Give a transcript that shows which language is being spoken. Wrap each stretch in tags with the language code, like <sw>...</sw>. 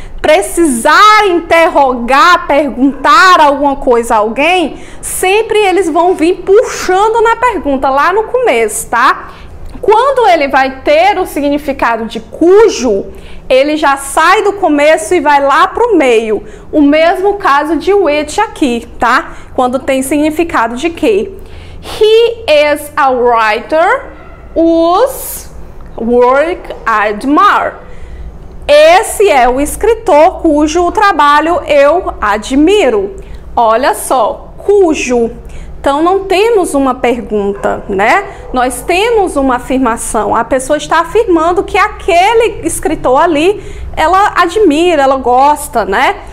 <pt>Precisar interrogar, perguntar alguma coisa a alguém, sempre eles vão vir puxando na pergunta lá no começo, tá? Quando ele vai ter o significado de cujo, ele já sai do começo e vai lá para o meio. O mesmo caso de which aqui, tá? Quando tem significado de que.</pt> <en>He is a writer whose work I admire.</en> <pt>Esse é o escritor cujo trabalho eu admiro. Olha só, cujo Então, não temos uma pergunta, né? Nós temos uma afirmação. A pessoa está afirmando que aquele escritor ali, ela admira, ela gosta, né?</pt>